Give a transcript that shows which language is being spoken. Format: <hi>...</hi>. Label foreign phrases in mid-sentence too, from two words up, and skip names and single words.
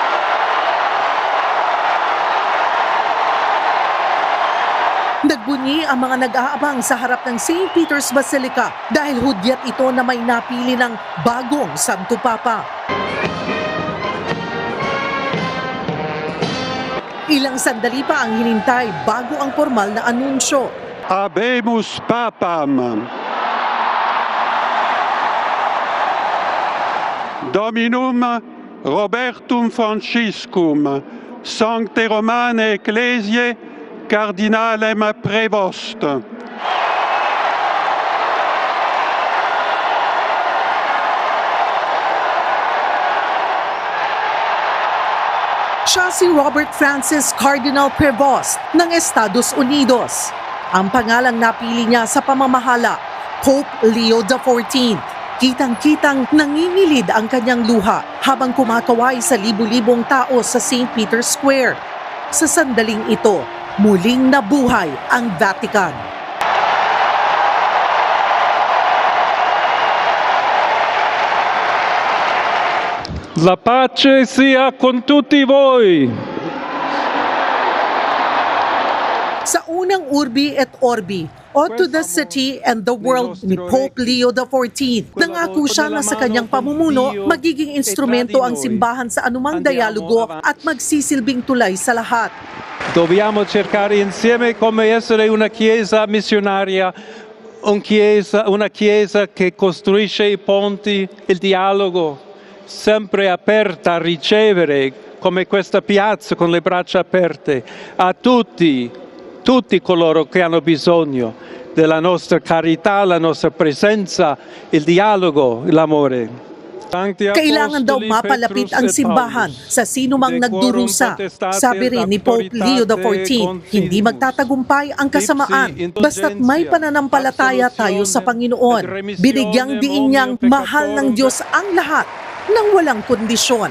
<tl>Nagbunyi ang mga nag-aabang sa harap ng St. Peter's Basilica dahil hudyat ito na may napili ng bagong Santo Papa. Ilang sandali pa ang hinintay bago ang formal na anunsyo.</tl> <la>Habemus Papam. Dominum Robertum Franciscum, Sancte Romane Ecclesiae, Cardinalem Prevost.</la> <tl>Siya si Robert Francis Cardinal Prevost ng Estados Unidos. Ang pangalang napili niya sa pamamahala, Pope Leo XIV. Kitang-kitang nangingilid ang kanyang luha habang kumakaway sa libu-libong tao sa St. Peter's Square. Sa sandaling ito, muling nabuhay ang Vatican.</tl> <it>La pace sia con tutti voi.</it> <tl>Sa unang</tl> <la>Urbi et Orbi,</la> <tl>o</tl> <en>to the city and the world</en> <tl>ni Pope Leo XIV, nangako siya na sa kanyang pamumuno magiging instrumento ang simbahan sa anumang dialogo at magsisilbing tulay sa lahat.</tl> <it>Dobbiamo cercare insieme come essere una chiesa missionaria, una chiesa che costruisce i ponti, il dialogo, sempre aperta a ricevere, come questa piazza con le braccia aperte, a tutti coloro che hanno bisogno della nostra carità, la nostra presenza, il dialogo, l'amore.</it> <tl>Kailangan daw mapalapit ang simbahan sa sino mang nagdurusa. Sabi rin ni Pope Leo XIV, hindi magtatagumpay ang kasamaan basta't may pananampalataya tayo sa Panginoon. Binigyang diin niyang mahal ng Diyos ang lahat nang walang kondisyon.</tl>